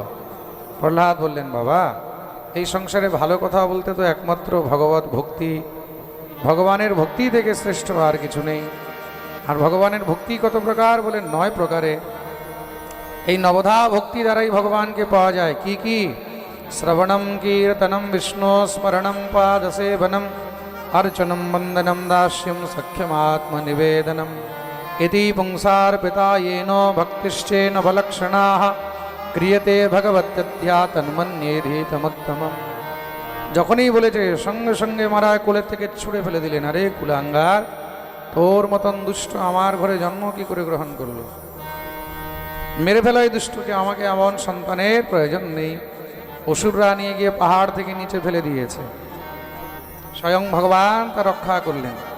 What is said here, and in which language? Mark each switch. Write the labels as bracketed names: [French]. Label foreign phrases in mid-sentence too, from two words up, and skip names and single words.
[Bangla] প্রহ্লাদ বললেন, বাবা এই সংসারে ভালো কথা বলতে তো একমাত্র ভগবত ভক্তি, ভগবানের ভক্তি থেকে শ্রেষ্ঠ আর কিছু নেই। আর ভগবানের ভক্তি কত প্রকার? বলেন 9 প্রকারে। এই নবধা ভক্তি দ্বারাই ভগবানকে পাওয়া যায়। কি কি? [Sanskrit] শ্রবণম কীর্তনম বিষ্ণু স্মরণম পাদসেবনম अर्चनम वंदनम दास्यम सख्यमात्मनिवेदनम इति पुंसार्पिता येनो भक्तिश्चेन भलक्षणाः क्रियते भगवत्यत्या तन्मन्येधीतमुत्तमम्। [Bangla] যখনই বলেছে সঙ্গে সঙ্গে মারা কোলের থেকে ছুঁড়ে ফেলে দিলেন। আরে কুলাঙ্গার, তোর মতন দুষ্ট আমার ঘরে জন্ম কি করে গ্রহণ করলো? মেরে ফেলো এই দুষ্টকে, আমাকে এমন সন্তানের প্রয়োজন নেই। অসুররা নিয়ে গিয়ে পাহাড় থেকে নিচে ফেলে দিয়েছে, স্বয়ং ভগবান তা রক্ষা করলেন।